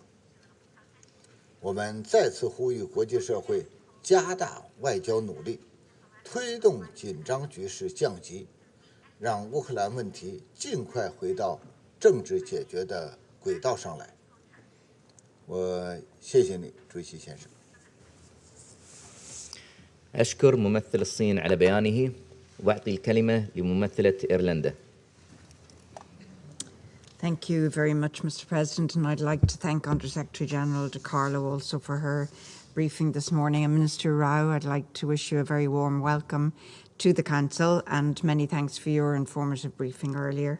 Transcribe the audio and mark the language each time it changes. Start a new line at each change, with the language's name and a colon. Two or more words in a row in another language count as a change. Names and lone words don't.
Chinese: 我们再次呼吁国际社会加大外交努力，推动紧张局势降级，让乌克兰问题尽快回到政治解决的轨道上来。我谢谢你，主席先生。
Arabic: أشكر ممثل الصين على بيانه وأعطي الكلمة لممثلة إيرلندا.
English: Thank you very much, Mr. President, and I'd like to thank Under-Secretary General De Carlo also for her briefing this morning. And Minister Rau, I'd like to wish you a very warm welcome to the Council and many thanks for your informative briefing earlier.